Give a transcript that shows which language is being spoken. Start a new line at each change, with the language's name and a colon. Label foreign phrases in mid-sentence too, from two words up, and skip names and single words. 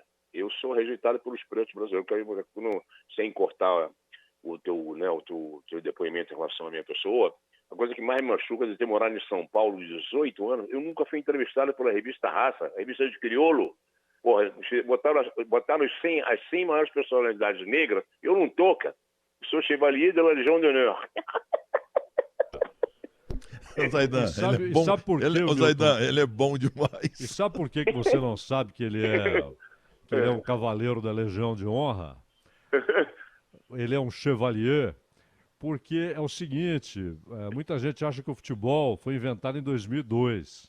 Portuguese: Eu sou rejeitado pelos pretos brasileiros. Sem cortar o teu depoimento em relação à minha pessoa, a coisa que mais me machuca é de ter morado em São Paulo 18 anos. Eu nunca fui entrevistado pela revista Raça, a revista de crioulo. Porra, botaram as 100 maiores personalidades negras. Eu não tô, cara.
French: Sou Chevalier de la Légion d'honneur.
Portuguese: Zaidan, ele é bom. Sabe por quê, Zaidan, ele é bom demais. E sabe por que você não sabe que ele é um cavaleiro da Legião de Honra? Ele é um chevalier, porque é o seguinte, muita gente acha que o futebol foi inventado em 2002.